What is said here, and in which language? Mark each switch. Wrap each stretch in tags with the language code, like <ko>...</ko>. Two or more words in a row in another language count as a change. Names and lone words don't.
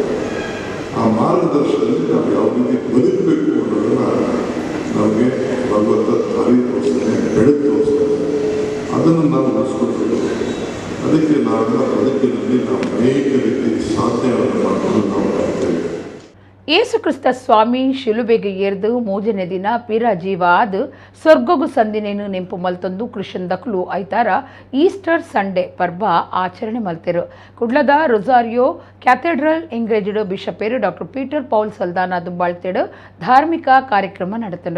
<kn>ಆ ಮಾರ್ಗದರ್ಶನದಲ್ಲಿ ನಾವು ಯಾವ ರೀತಿ ಬದುಕಬೇಕು ಅನ್ನೋದನ್ನ ನಮಗೆ ಭಗವಂತ ದಾರಿ ತೋರಿಸ್ತಾನೆ, ಬೆಳಕು ತೋರಿಸ್ತಾನೆ. ಅದನ್ನು ನಾವು ನಡೆಸ್ಕೊಳ್ಬೇಕು. ಅದಕ್ಕೆ ನಾವೆಲ್ಲ ಬದುಕಿನಲ್ಲಿ ನಾವು ಅನೇಕ ರೀತಿ ಸಾಧನೆಗಳನ್ನು ಮಾಡಿಕೊಂಡು ನಾವು ಮಾಡ್ತೇವೆ.</kn> <tcy>ಯೇಸು ಕ್ರಿಸ್ತ ಸ್ವಾಮಿ ಶಿಲುಬೆಗೆ ಏರ್ದು ಮೂಜನೆ ದಿನ ಪಿರ ಜೀವ ಆದ ಸ್ವರ್ಗಗು ಸಂದಿನೇನು ನೆಂಪು ಮಲ್ತೊಂದು ಕ್ರಿಶ್ಚಿಯನ್ ದಕ್ಲು ಐತಾರ</tcy> <en>Easter Sunday</en> <tcy>ಪರ್ವ ಆಚರಣೆ ಮಲ್ತೆರು. ಕುಡ್ಲದ ರೊಸಾರಿಯೋ ಕ್ಯಾಥೆಡ್ರಲ್ ಎಂಗ್ರೇಜ್ಡ್ ಬಿಷಪೇರು ಡಾಕ್ಟರ್ ಪೀಟರ್ ಪೌಲ್ ಸಲ್ದಾನ ದುಂಬಾಳ್ತೆಡು ಧಾರ್ಮಿಕ ಕಾರ್ಯಕ್ರಮ ನಡೆತಂಡು.</tcy>